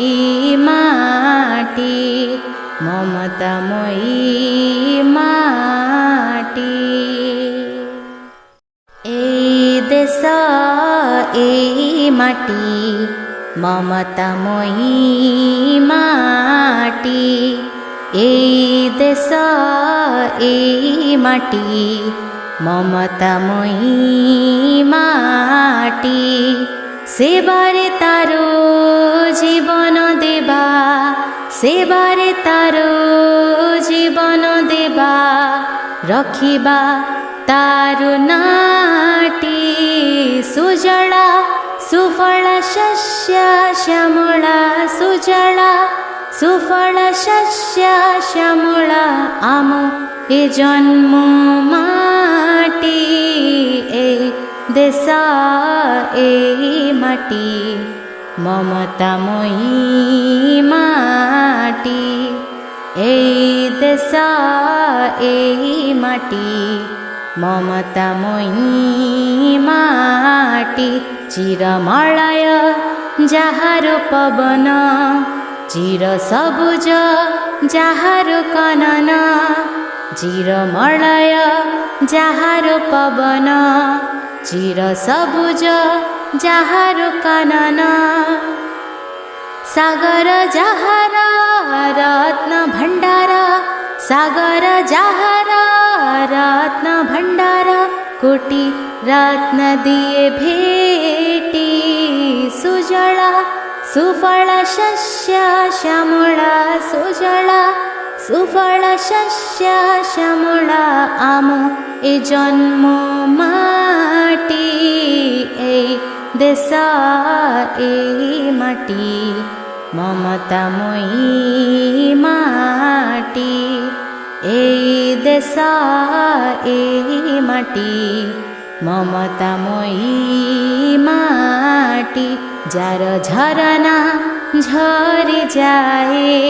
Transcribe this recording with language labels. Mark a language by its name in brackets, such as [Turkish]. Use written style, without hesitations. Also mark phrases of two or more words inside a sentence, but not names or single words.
[Odia] ମାଟି ମମତାମୟୀ ମାଟି ଏ ଦେଶ ଏ ମାଟି ମମତାମୟୀ ମାଟି ଏ ଦେଶ ଏ ମାଟି ମମତାମୟୀ ମାଟି ସେବାରେ ତାର ଜୀବନ ଦେବା ସେବାରେ ତାର ଜୀବନ ଦେବା ରଖିବା ତାରୁ ନାଟି [Sanskrit] सुजला सुफल शस्य श्यामला सुजला सुफल शस्य श्यामला [Odia] ଆମ ଏ ଜନ୍ମ ମାଟି ଏ ଦେଶ ଏ ମାଟି ମମତାମୟୀ ମାଟି ଏ ଦେଶ ଏ ମାଟି ମମତାମୟୀ ମାଟି ଚିରମଳୟ ଯାହାର ପବନ ଚିର ସବୁଜ ଯାହାର କାନନ ଚିରମଳୟ ଯାହାର ପବନ ଚିର ସବୁଜ ଯାହାର କାନନ ସାଗର ଯାହାର ରତ୍ନ ଭଣ୍ଡାର ସାଗର ଯାହାର ରତ୍ନ ଭଣ୍ଡାର କୋଟି ରତ୍ନ ଦିଏ ଭେଟି [Sanskrit] सुजला सुफल शस्य श्यामला सुजला सुफल शस्य श्यामला [Odia] ଆମ ଏ ଜନ୍ମ ମାଟି ଏ ଦେଶ ଏ ମାଟି ମମତାମୟୀ ମାଟି ଏ ଦେଶ ଏ ମାଟି ମମତାମୟୀ ମାଟି ଯାର ଝରଣା ଝରି ଯାଏ